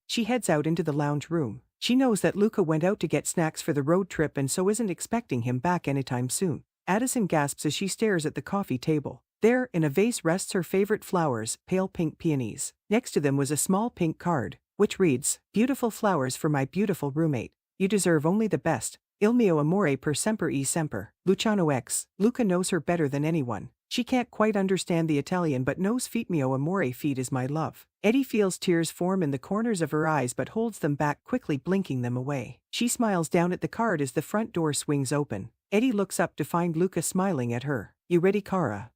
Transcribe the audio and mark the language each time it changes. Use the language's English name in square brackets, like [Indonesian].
[English] She heads out into the lounge room. She knows that Luca went out to get snacks for the road trip and so isn't expecting him back anytime soon. Addison gasps as she stares at the coffee table. There, in a vase, rests her favorite flowers, pale pink peonies. Next to them was a small pink card, which reads, Beautiful flowers for my beautiful roommate. You deserve only the best. [Italian] Il mio amore per sempre e sempre. Luciano X. [English] Luca knows her better than anyone. She can't quite understand the Italian but knows feet [Italian] mio amore, [English] feet is my love. Eddie feels tears form in the corners of her eyes but holds them back, quickly blinking them away. She smiles down at the card as the front door swings open. Eddie looks up to find Luca smiling at her. You ready, Cara?